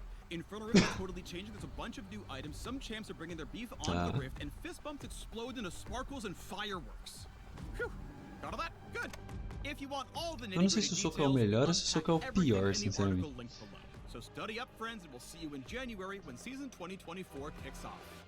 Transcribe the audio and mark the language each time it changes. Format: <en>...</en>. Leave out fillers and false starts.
<en>Infernal Rift is totally changing. There's a bunch of new items. Some champs are bringing their beef onto the Rift, and fist bumps explode into sparkles and fireworks. Phew. Got all that? Good. If you want all the nitty-gritty details,</en> <pt>eu não sei se o soco é o melhor ou se o soco é o pior, sinceramente.</pt> <en>So study up, friends, and we'll see you in January when season 2024 kicks off.</en>